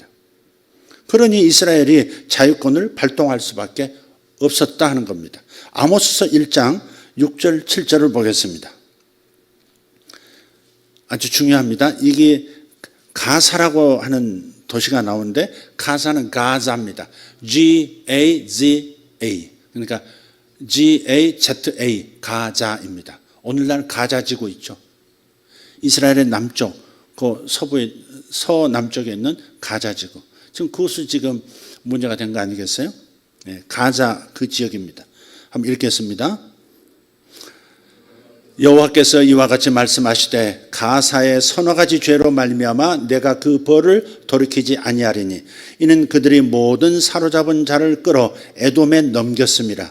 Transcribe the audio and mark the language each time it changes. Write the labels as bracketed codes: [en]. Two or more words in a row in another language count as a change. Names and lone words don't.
[ko] 그러니 이스라엘이 자유권을 발동할 수밖에 없었다 하는 겁니다. 아모스서 1장 6절 7절을 보겠습니다. 아주 중요합니다. 이게 가사라고 하는 도시가 나오는데, 가사는 가자입니다. G-A-Z-A. 그러니까 G-A-Z-A, 가자입니다. 오늘날 가자 지구 있죠. 이스라엘의 남쪽, 그 서남쪽에 있는 가자 지구. 지금 그것이 지금 문제가 된 거 아니겠어요? 네, 가자 그 지역입니다. 한번 읽겠습니다. 여호와께서 이와 같이 말씀하시되 가사의 서너 가지 죄로 말미암아 내가 그 벌을 돌이키지 아니하리니 이는 그들이 모든 사로잡은 자를 끌어 에돔에 넘겼음이라.